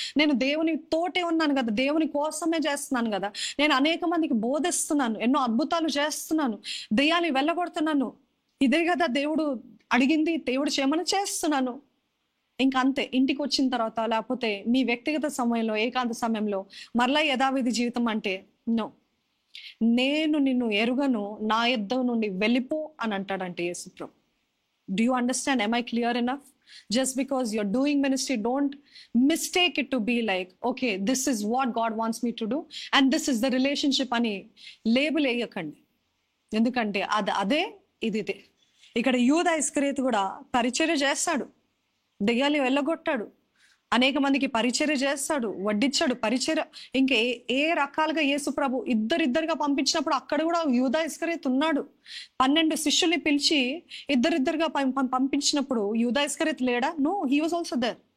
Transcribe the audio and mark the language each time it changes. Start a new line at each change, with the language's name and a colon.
Telugu: నేను దేవుని తోటే ఉన్నాను కదా, దేవుని కోసమే చేస్తున్నాను కదా, నేను అనేక మందికి బోధిస్తున్నాను, ఎన్నో అద్భుతాలు చేస్తున్నాను, దెయ్యాలు వెళ్ళగొడుతున్నాను, ఇదే కదా దేవుడు అడిగింది, దేవుడు చేయమని చేస్తున్నాను. ఇంకా అంతే. ఇంటికి వచ్చిన తర్వాత లేకపోతే మీ వ్యక్తిగత సమయంలో, ఏకాంత సమయంలో మరలా యథావిధి జీవితం అంటే నో. నేను నిన్ను ఎరుగను, నా యుద్ధం నుండి వెళ్ళిపో అని అంటాడంటే యేసు ప్రభు.
English: Do you understand? am I clear enough? Just because you're doing ministry, don't mistake it to be like, okay, this is what God wants me to do and this is the relationship
Telugu: అని label వేయకండి. ఎందుకంటే అదే ఇదే. ఇక్కడ యూదా ఇస్కరియోతు కూడా పరిచర్య చేస్తాడు, దెయ్యాలు వెళ్ళగొట్టాడు, అనేక మందికి పరిచర్య చేస్తాడు, వడ్డించాడు, పరిచర్య ఇంకా ఏ రకాలుగా యేసు ప్రభు ఇద్దరిద్దరుగా పంపించినప్పుడు అక్కడ కూడా యూదా ఇస్కరియోతు ఉన్నాడు. 12 శిష్యుల్ని పిలిచి ఇద్దరిద్దరుగా పంపించినప్పుడు యూదా ఇస్కరియోతు లేడా?
English: No, he was also there.